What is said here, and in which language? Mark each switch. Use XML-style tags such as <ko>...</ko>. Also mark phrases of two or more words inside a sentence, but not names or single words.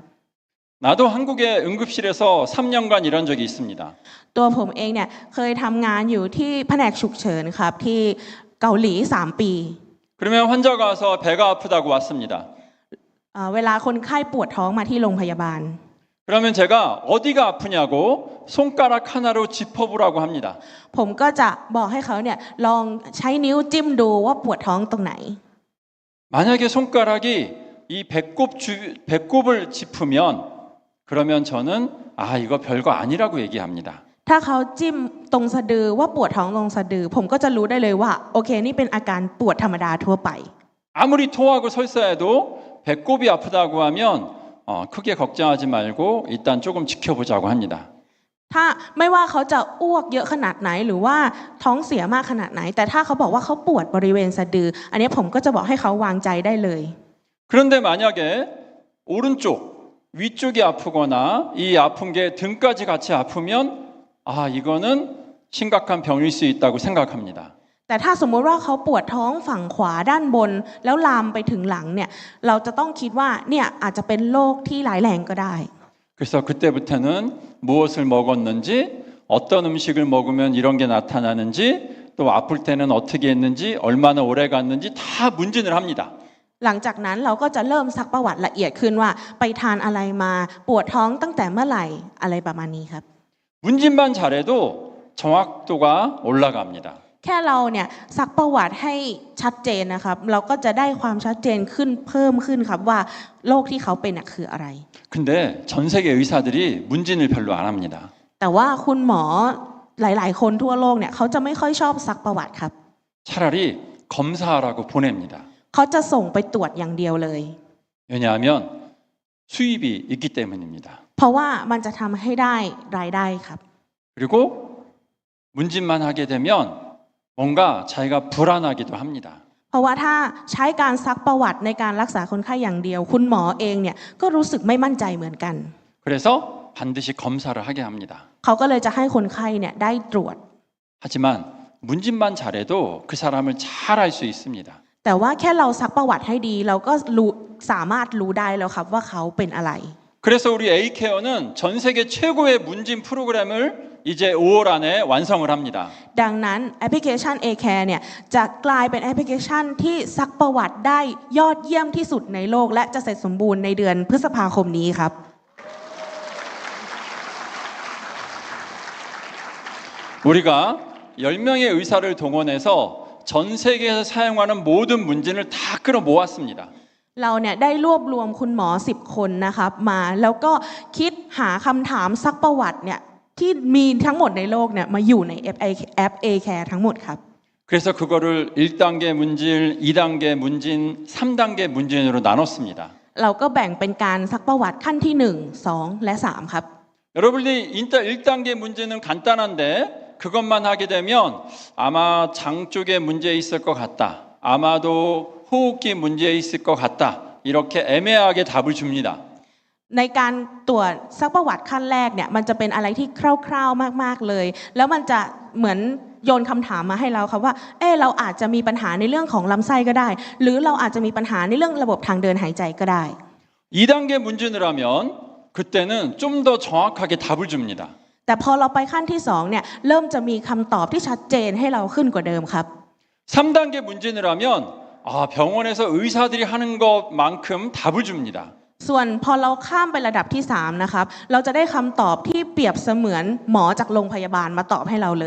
<ko>나도 한국의 응급실에서 3년간 일한 적이 있습니다.</ko> <th>ตัวผมเองเนี่ยเคยทำงานอยู่ที่แผนกฉุกเฉินครับที่เกาหลี3 ปี</th> <ko>그러면 환자가 와서 배가 아프다고 왔습니다.</ko> <th>เวลาคนไข้ปวดท้องมาที่โรงพยาบาล</th> <ko>그러면 제가 어디가 아프냐고 손가락 하나로 짚어보라고 합니다.</ko> <th>ผมก็จะบอกให้เขาเนี่ยลองใช้นิ้วจิ้มดูว่าปวดท้องตรงไหน</th> <ko>만약에 손가락이 이 배꼽을 짚으면 그러면 저는 아 이거 별거 아니라고 얘기합니다.</ko> <th>ถ้าเขาจิ้มตรงสะดือว่าปวดท้องตรงสะดือผมก็จะรู้ได้เลยว่าโอเคนี่เป็นอาการปวดธรรมดาทั่วไป</th> <ko>아무리 토하고 설사해도 배꼽이 아프다고 하면 크게 걱정하지 말고 일단 조금 지켜보자고 합니다.</ko> <th>ถ้าไม่ว่าเขาจะอ้วกเยอะขนาดไหนหรือว่าท้องเสียมากขนาดไหนแต่ถ้าเขาบอกว่าเขาปวดบริเวณสะดืออันนี้ผมก็จะบอกให้เขาวางใจได้เลย</th> <ko>그런데 만약에 오른쪽 위쪽이 아프거나 이 아픈 게 등까지 같이 아프면 아 이거는 심각한 병일 수 있다고 생각합니다.</ko> <th>แต่ถ้าสมมติว่าเขาปวดท้องฝั่งขวาด้านบนแล้วลามไปถึงหลังเนี่ยเราจะต้องคิดว่าเนี่ยอาจจะเป็นโรคที่ร้ายแรงก็ได้</th> <ko>그래서 그때부터는 무엇을 먹었는지 어떤 음식을 먹으면 이런 게 나타나는지 또 아플 때는 어떻게 했는지 얼마나 오래 갔는지 다 문진을 합니다.</ko> <th>หลังจากนั้นเราก็จะเริ่มซักประวัติละเอียดขึ้นว่าไปทานอะไรมาปวดท้องตั้งแต่เมื่อไหร่อะไรประมาณนี้ครับ</th> <ko>문진만 잘해도 정확도가 올라갑니다.</ko> <th>แค่เราเนี่ยซักประวัติให้ชัดเจนนะครับเราก็จะได้ความชัดเจนขึ้นเพิ่มขึ้นครับว่าโรคที่เขาเป็นคืออะไร</th> <ko>근데 전 세계 의사들이 문진을 별로 안 합니다.</ko> <th>แต่ว่าคุณหมอหลายๆคนทั่วโลกเนี่ยเขาจะไม่ค่อยชอบซักประวัติครับ</th> <ko>차라리 검사하라고 보냅니다.</ko> <th>เขาจะส่งไปตรวจอย่างเดียวเลย</th> <ko>왜냐하면 수입이 있기 때문입니다.</ko> <th>เพราะว่ามันจะทำให้ได้รายได้ครับ</th> <ko>그리고 문진만 하게 되면 뭔가 자기가 불안하기도 합니다.</ko> <th>เพราะว่าถ้าใช้การซักประวัติในการรักษาคนไข้อย่างเดียวคุณหมอเองเนี่ยก็รู้สึกไม่มั่นใจเหมือนกัน</th> <ko>그래서 반드시 검사를 하게 합니다.</ko> <th>เขาก็เลยจะให้คนไข้เนี่ยได้ตรวจ</th> <ko>하지만 문진만 잘해도 그 사람을 잘 알 수 있습니다.</ko> <th>แต่ว่าแค่เราซักประวัติให้ดีเราก็รู้สามารถรู้ได้แล้วครับว่าเขาเป็นอะไร</th> <ko>그래서 우리 A케어는 전 세계 최고의 문진 프로그램을 이제 5월 안에 완성을 합니다.</ko> <th>ดังนั้นแอปพลิเคชัน A-Care เนี่ยจะกลายเป็นแอปพลิเคชันที่ซักประวัติได้ยอดเยี่ยมที่สุดในโลกและจะเสร็จสมบูรณ์ในเดือนพฤษภาคมนี้ครับ</th> <ko>우리가 10명의 의사를 동원해서 전 세계에서 사용하는 모든 문진을 다 끌어모았습니다.</ko> <th>เราเนี่ยได้รวบรวมคุณหมอ10 คนนะครับมาแล้วก็คิดหาคำถามซักประวัติเนี่ยที่มีทั้งหมดในโลกเนี่ยมาอยู่ในแอป A-Care ทั้งหมดครับ</th> <ko>그래서 그거를 1단계 문진, 2단계 문진, 3단계 문진으로 나눴습니다.</ko> <th>เราก็แบ่งเป็นการซักประวัติขั้นที่ 1, 2 และ 3 ครับ</th> <ko>여러분이 1단계 문제는 간단한데 그것만 하게 되면 아마 장 쪽에 문제 있을 것 같다. 아마도 호흡기 문제 있을 것 같다. 이렇게 애매하게 답을 줍니다.</ko> <th>ในการตรวจซักประวัติขั้นแรกเนี่ยมันจะเป็นอะไรที่คร่าวๆมากๆเลยแล้วมันจะเหมือนโยนคำถามมาให้เราครับว่าเราอาจจะมีปัญหาในเรื่องของลำไส้ก็ได้หรือเราอาจจะมีปัญหาในเรื่องระบบทางเดินหายใจก็ได้</th> <ko>2단계 문진을 하면 그때는 좀 더 정확하게 답을 줍니다.</ko> <th>แต่พอเราไปขั้นที่2เนี่ยเริ่มจะมีคำตอบที่ชัดเจนให้เราขึ้นกว่าเดิมครับ</th> <ko>3단계 문진을 하면 병원에서 의사들이 하는 것만큼 답을 줍니다.</ko> <th>ส่วนพอเราข้ามไประดับที่3นะครับเราจะได้คำตอบที่เปรียบเสมือนหมอจากโรงพยาบาลมาตอบให้เราเลย</th>